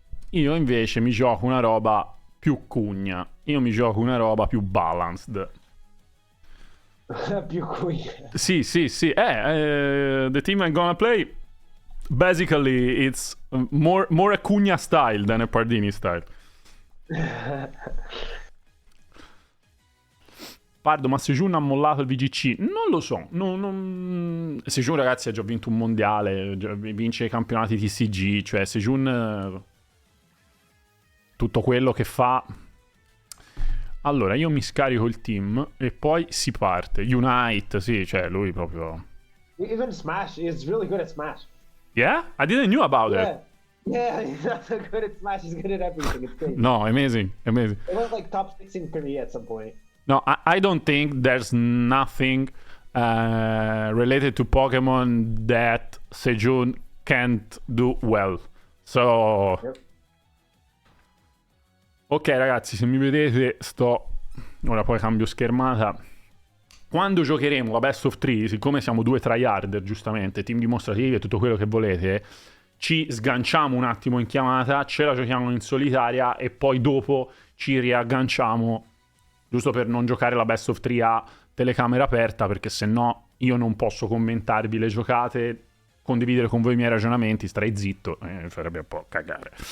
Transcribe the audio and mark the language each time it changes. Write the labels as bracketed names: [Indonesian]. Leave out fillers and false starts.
[Italian] Io invece mi gioco una roba più Cunha. Io mi gioco una roba più balanced. Più qui. Sì. [English] The team I'm gonna play, basically, it's more a Cunha style than a Pardini style. [Italian] Pardo, ma Sejun ha mollato il VGC? Non lo so. Sejun, ragazzi, ha già vinto un mondiale, vince i campionati TCG, cioè Sejun, tutto quello che fa. Allora, io mi scarico il team e poi si parte. Unite, sì, cioè lui proprio... [English] Even Smash, he's really good at Smash. Yeah? I didn't know about it. Yeah, he's not so good at Smash, he's good at everything. It's crazy. No, amazing. It was like top 6 in Korea at some point. No, I don't think there's nothing related to Pokémon that Sejun can't do well. So... Yep. [Italian] Ok ragazzi, se mi vedete ora poi cambio schermata. Quando giocheremo la best of 3, siccome siamo due tryharder, giustamente, team dimostrativi e tutto quello che volete, ci sganciamo un attimo in chiamata, ce la giochiamo in solitaria e poi dopo ci riagganciamo, giusto per non giocare la best of 3 a telecamera aperta, perché se no io non posso commentarvi le giocate, condividere con voi i miei ragionamenti, starei zitto, farebbe un po' cagare.